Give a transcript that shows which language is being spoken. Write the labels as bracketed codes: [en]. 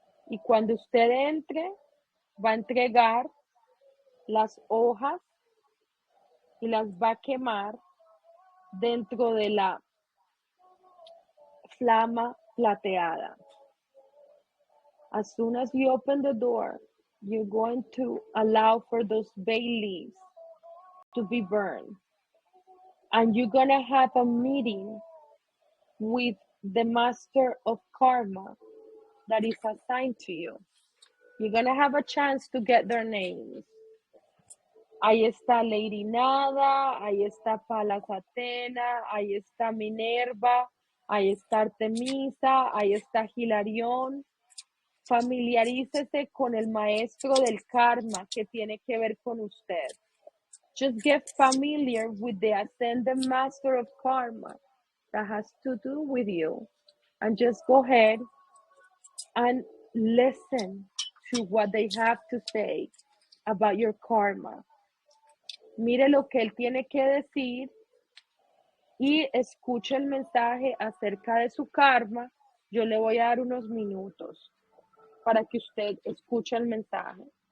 [es] Y cuando usted entre, va a entregar las hojas y las va a quemar dentro de la flama plateada. [en] As soon as you open the door, you're going to allow for those bay leaves to be burned. And you're gonna have a meeting with the master of karma that is assigned to you. You're gonna have a chance to get their names. [es] Ahí está Lady Nada, ahí está Palas Atena, ahí está Minerva, ahí está Artemisa, ahí está Hilarión. Familiarícese con el maestro del karma que tiene que ver con usted. [en] Just get familiar with the ascended master of karma that has to do with you. And just go ahead and listen to what they have to say about your karma. [es] Mire lo que él tiene que decir y escuche el mensaje acerca de su karma. Yo le voy a dar unos minutos para que usted escuche el mensaje.